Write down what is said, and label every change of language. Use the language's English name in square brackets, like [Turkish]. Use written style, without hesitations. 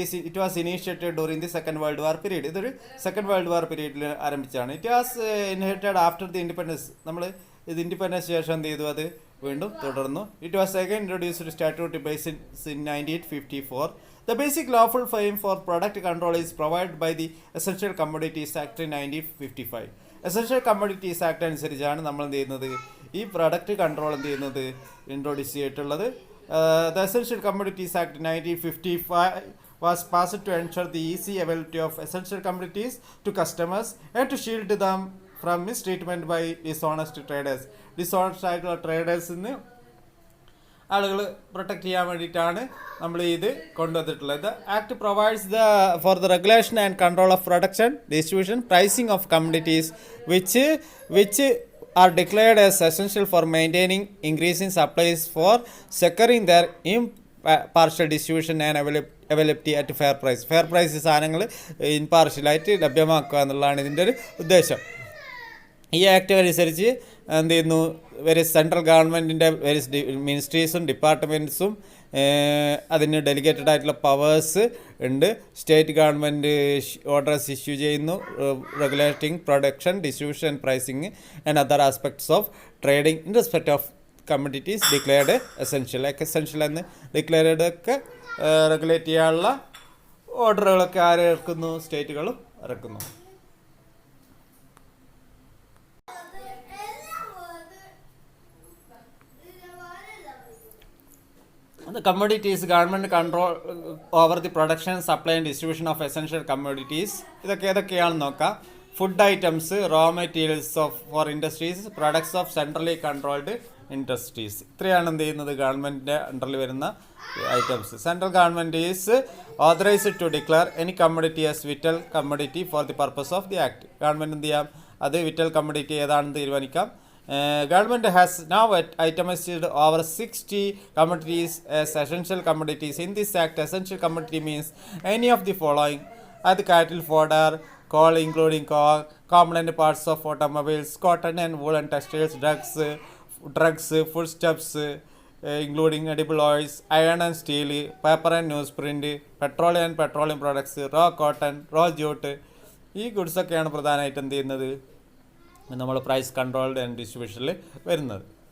[English] It was initiated during the second world war period. [Malayalam] ഇതൊരു second world war പീരീഡിൽ ആരംഭിച്ചാണ്. [English] It was inherited after the independence. [Malayalam] നമ്മൾ ഇത് independence ശേഷം എന്ത് ചെയ്തു, അത് വീണ്ടും തുടർന്നു. [English] It was again introduced statutory basis in 1954. The basic lawful frame for product control is provided by the Essential Commodities Act in 1955. [Malayalam] Essential commodities act അനുസരിച്ചാണ് നമ്മൾ എന്ത് ചെയ്യുന്നത്, ഈ പ്രൊഡക്റ്റ് കൺട്രോൾ എന്ത് ചെയ്യുന്നത്, ഇൻട്രൊഡ്യൂസ് ചെയ്തിട്ടുള്ളത്. [English] The Essential Commodities Act 1955 was passed to ensure the easy availability of essential commodities to customers and to shield them from mistreatment by dishonest traders. [Malayalam] Dishonest ആയിട്ടുള്ള ട്രേഡേഴ്സിന് ആളുകൾ പ്രൊട്ടക്ട് ചെയ്യാൻ വേണ്ടിയിട്ടാണ് നമ്മൾ ഇത് കൊണ്ടുവന്നിട്ടുള്ളത്. [English] Act provides for the regulation and control of production, distribution, pricing of commodities which are declared as essential for maintaining increasing supplies, for securing their impartial distribution and availability at fair price. [Malayalam] Fair price സാധനങ്ങൾ ഇൻപാർഷ്യലായിട്ട് ലഭ്യമാക്കുക എന്നുള്ളതാണ് ഇതിൻ്റെ ഒരു ഉദ്ദേശം. ഈ act അനുസരിച്ച് എന്ത് ചെയ്യുന്നു, വേരിയസ് സെൻട്രൽ ഗവൺമെൻറ്റിൻ്റെ വേരിയസ് മിനിസ്ട്രീസും ഡിപ്പാർട്ട്മെൻറ്റ്സും അതിന് ഡെലിഗേറ്റഡ് ആയിട്ടുള്ള പവേഴ്സ് ഉണ്ട്. [English] State government orders issue ചെയ്യുന്നു, regulating production, distribution and pricing and other aspects of trading in respect of commodities declared essential. [Malayalam] Essential എന്ന് ഡിക്ലെയർഡ് ഒക്കെ റെഗുലേറ്റ് ചെയ്യാനുള്ള ഓർഡറുകളൊക്കെ ആര് ഇറക്കുന്നു, സ്റ്റേറ്റുകളും ഇറക്കുന്നു. [English] The commodities, government control over the production, supply and distribution of essential commodities. [Malayalam] ഇതൊക്കെ ഏതൊക്കെയാണെന്ന് നോക്കാം. [English] Food items, raw materials for industries, products of centrally controlled industries. [Malayalam] ഇത്രയാണ് എന്ത് ചെയ്യുന്നത്, ഗവൺമെൻറ്റിൻ്റെ അണ്ടറിൽ വരുന്ന items. [English] Central government is authorised to declare any commodity as vital commodity for the purpose of the act. [Malayalam] Government എന്ത് ചെയ്യാം, അത് വിറ്റൽ കമ്മോഡിറ്റി ഏതാണെന്ന് തീരുമാനിക്കാം. [English] Government has now itemized over 60 commodities as essential commodities. In this act, essential commodity means any of the following: cattle fodder, coal including coal, component parts of automobiles, cotton and woolen textiles, drugs, foodstuffs including edible oils, iron and steel, paper and newsprint, petroleum products, raw cotton, raw jute. [Malayalam] ഈ ഗുഡ്സൊക്കെയാണ് പ്രധാനമായിട്ട് എന്ത് ചെയ്യുന്നത്, നമ്മൾ price controlled and ഡിസ്ട്രിബ്യൂഷനിൽ വരുന്നത്.